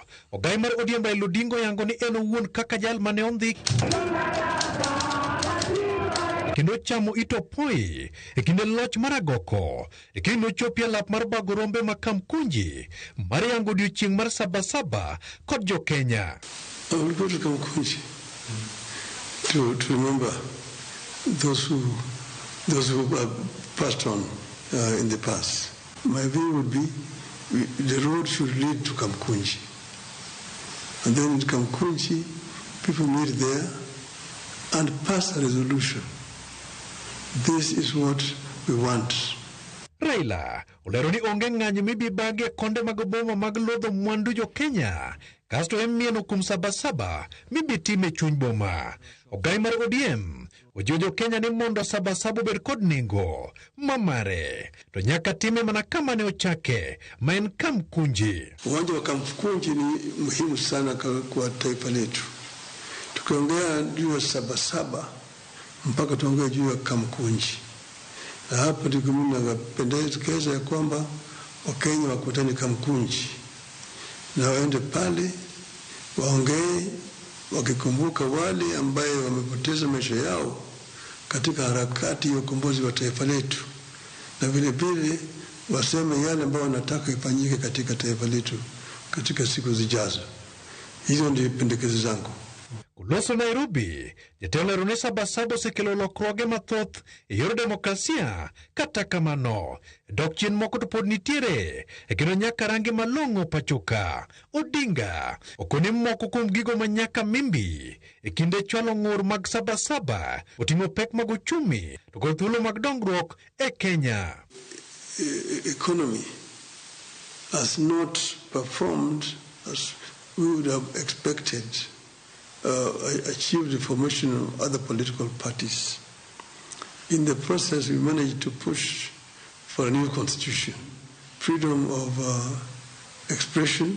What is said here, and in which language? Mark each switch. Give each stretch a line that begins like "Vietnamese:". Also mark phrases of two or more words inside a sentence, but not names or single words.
Luo (Kenya and Tanzania): Ogai mar ODM Raila Odinga yango ni en owuon kaka jal mane ondhik kendo chamo itopoi kinde loch mar agoko kendo chopia lap mar bago rombe ma Kamkunji mar yango odiochieng' mar Sabasaba kod jo-Kenya.
English: I will go to Kamkunji to remember those who have passed on in the past. My view would be the road should lead to Kamkunji. And then in Kamkunji, people meet there and pass a resolution. This is what we want.
Luo (Kenya and Tanzania): Raila olero ni onge ng'anyo mibibage konde mag boma mag lodho mwandu jo-Kenya kasto emieno kum Sabasaba mibitime chuny boma. Ogai mar ODM ojiwo jo-Kenya ni mondo Sabasaba obed kod nengo mamare to nyaka time mana kama ne ochake ma en Kamkunji.
Swahili: Uwanja wa Kamkunji ni muhimu sana kwa taifa letu. Tukiongea juu ya Sabasaba mpaka tuongea juu ya Kamkunji. Na hapa ndiko mimi napendekeza ya kwamba Wakenya wakutane Kamkunji na waende pale waongee wakikumbuka wale ambaye wamepoteza maisha yao katika harakati ya ukombozi wa taifa letu, na vile vile waseme yale ambayo wanataka ifanyike katika taifa letu katika siku zijazo. Hizo ndio pendekezo zangu.
Luo (Kenya and Tanzania): Kuloso Nairobi, jatelo lero ni Sabasaba osekelo lokruoge mathoth e yor demokrasia, kata kamano dok chien moko to pod nitiere kendo nyaka rangi malong'o pachoka. Odinga okoni moko kuom gigo ma nyaka mimbi e kinde chwalo ng'ur mag Sabasaba oting'o pek mag uchumi to kod thuolo mag dongruok e Kenya.
English: Economy has not performed as we would have expected. Achieved the formation of other political parties. In the process, we managed to push for a new constitution, freedom of expression.